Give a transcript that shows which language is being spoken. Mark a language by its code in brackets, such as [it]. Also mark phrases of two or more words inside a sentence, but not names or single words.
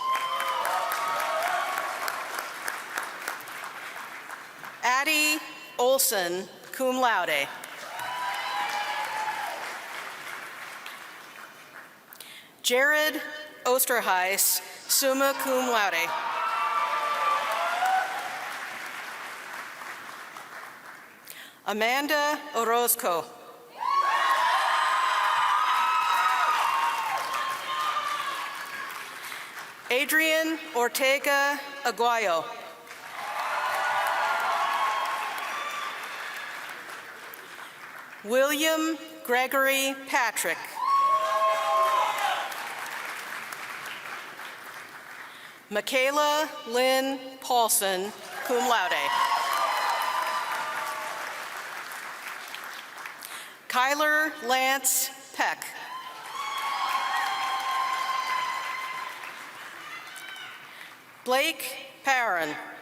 [en] Addie Olson, [la] cum laude. [en] Jared Osterheis, [la] summa cum laude. [en] Amanda Orozco. Adrian Ortega Aguayo. William Gregory Patrick. Michaela Lynn Paulson, [la] cum laude. [en] Kyler Lance Peck. Blake Parron.